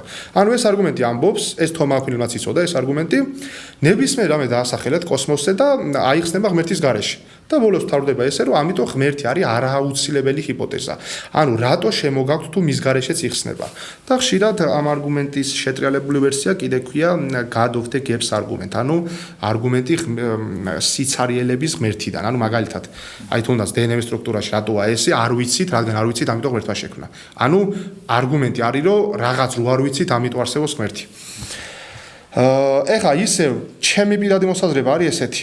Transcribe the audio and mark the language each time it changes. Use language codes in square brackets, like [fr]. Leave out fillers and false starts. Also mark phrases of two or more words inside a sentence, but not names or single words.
[ka] ანუ ეს არგუმენტი ამბობს, ეს თომა აქვინელმა იცოდა ეს არგუმენტი, ნებისმიერ რამე დაასახელეთ კოსმოსზე და აიხსნება ღმერთის გარეშე. და ბოლოს ვთავრდება ესე, რომ ამიტომ ღმერთი არის არააუცილებელი ჰიპოთეზა. ანუ რატო შემოგაქვთ თუ მის გარეშეც იხსნება. და ხშირად ამ არგუმენტის შეტრიალებული ვერსია კიდე ქვია [en] God of the gaps argument. [ka] ანუ არგუმენტი სიცარიელების ღმერთიდან. ანუ მაგალითად, აი თუნდაც DNM სტრუქტურაში რატოა ესე, არ ვიცით, რადგან არ ვიცით, ამიტომ ღმერთმა შექმნა. ანუ არგუმენტი არის, რომ რაღაც რო არ ვიცით, ამიტომ არსებობს ღმერთი. ეხა ისევ ჩემი პირადი მოსაზრება არის ესეთი.